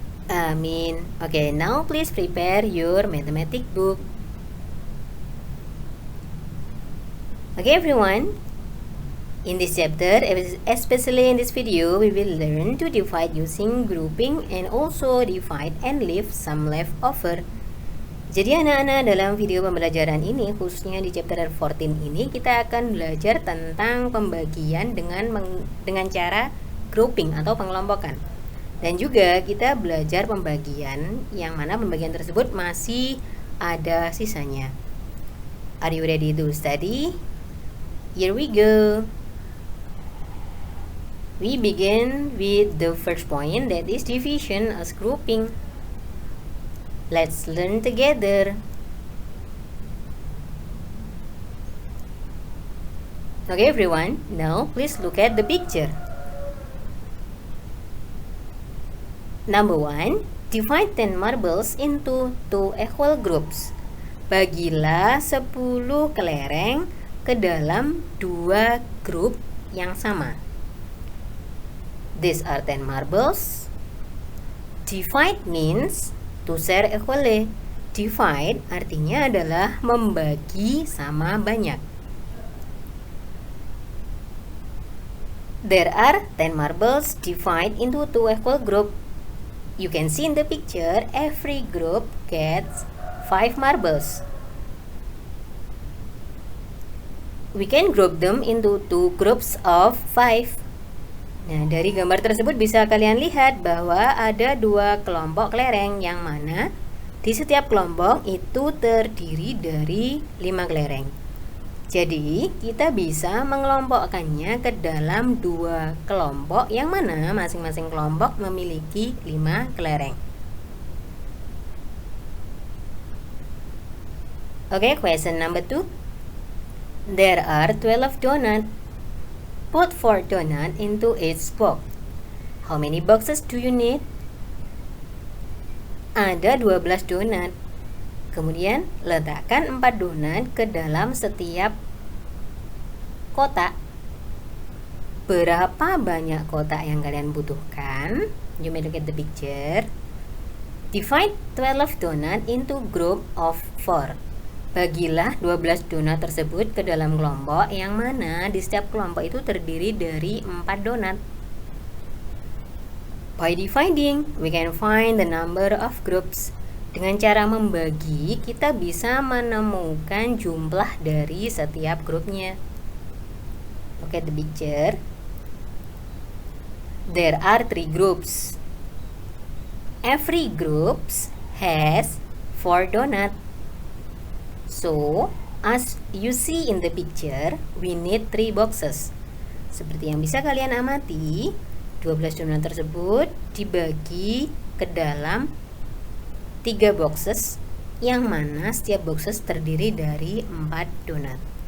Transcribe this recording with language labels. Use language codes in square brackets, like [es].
[en] Amin. Okay, now please prepare your mathematics book. Okay, everyone. In this chapter, especially in this video, we will learn to divide using grouping and also divide and leave some leftover. [id] Jadi anak-anak, dalam video pembelajaran ini, khususnya di chapter 14 ini, kita akan belajar tentang pembagian dengan cara grouping atau pengelompokan. Dan juga kita belajar pembagian yang mana pembagian tersebut masih ada sisanya. [en] Are you ready to study? Here we go. We begin with the first point, that is division as grouping. Let's learn together. Okay, everyone, now please look at the picture. Number 1, divide 10 marbles into 2 equal groups. [id] Bagilah 10 kelereng ke dalam 2 grup yang sama. [en] These are 10 marbles. Divide means to share equally. [id] Divide artinya adalah membagi sama banyak. [en] There are 10 marbles divided into 2 equal groups. You can see in the picture, every group gets 5 marbles. We can group them into 2 groups of 5. [id] Nah, dari gambar tersebut bisa kalian lihat bahwa ada 2 kelompok kelereng yang mana di setiap kelompok itu terdiri dari 5 kelereng. Jadi, kita bisa mengelompokkannya ke dalam 2 kelompok yang mana masing-masing kelompok memiliki 5 kelereng. [en] Okay, question number 2. There are 12 donuts. Put 4 donuts into each box. How many boxes do you need? [id] Ada 12 donat. Kemudian letakkan 4 donat ke dalam setiap kotak. Berapa banyak kotak yang kalian butuhkan? [en] You may look at the picture. Divide 12 donut into group of 4. [id] Bagilah 12 donat tersebut ke dalam kelompok yang mana di setiap kelompok itu terdiri dari 4 donat. [en] By dividing, we can find the number of groups. [id] Dengan cara membagi, kita bisa menemukan jumlah dari setiap grupnya. [en] Look at the picture. There are 3 groups. Every group has 4 donuts. So, as you see in the picture, we need 3 boxes. [id] Seperti yang bisa kalian amati, 12 donat tersebut dibagi ke dalam 3 boxes, yang mana setiap boxes terdiri dari 4 donat.